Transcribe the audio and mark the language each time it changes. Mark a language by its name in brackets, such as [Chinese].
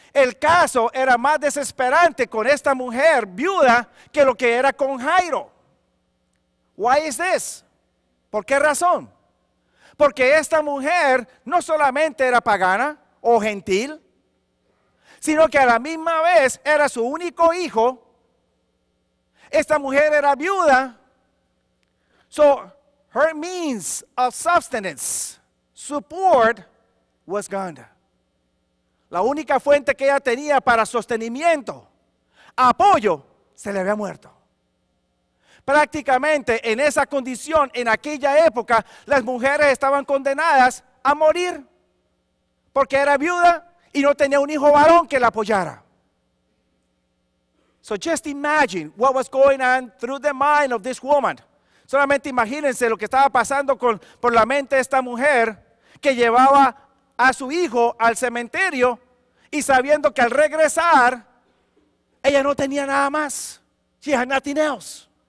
[Spanish] el caso era más desesperante con esta mujer viuda que lo que era con Jairo. [English] Why is this? [Spanish] ¿Por qué razón? Porque esta mujer no solamente era pagana o gentil, sino que a la misma vez era su único hijo. Esta mujer era viuda. [English] So her means of subsistence, support, was gone. [Spanish] La única fuente que ella tenía para sostenimiento, apoyo, se le había muerto. Prácticamente en esa condición, en aquella época, las mujeres estaban condenadas a morir porque era viuda y no tenía un hijo varón que la apoyara. [English] So just imagine what was going on through the mind of this woman. [Spanish] Solamente imagínense lo que estaba pasando por la mente de esta mujer que llevaba a su hijo al cementerio y sabiendo que al regresar ella no tenía nada más. [English] She had nothing else.